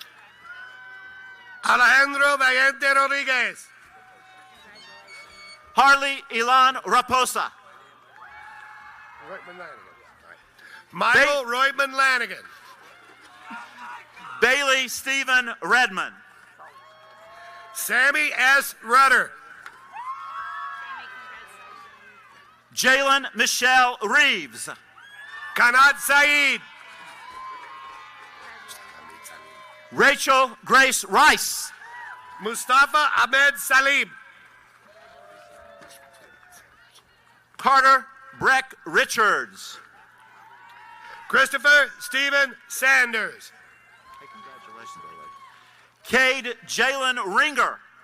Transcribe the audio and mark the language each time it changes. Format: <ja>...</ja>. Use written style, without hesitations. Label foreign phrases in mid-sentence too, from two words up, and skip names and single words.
<en>Alejandro Valiente Rodriguez. Harley Elan Raposa. Michael Royman Lanigan. Bailey Stephen Redmond. Sammy S. Rudder. Jalen Michelle Reeves. Kanat Saeed. Rachel Grace Rice. Mustafa Ahmed Salim. Carter Breck Richards. Christopher Stephen Sanders. Cade Jalen Ringer.</en>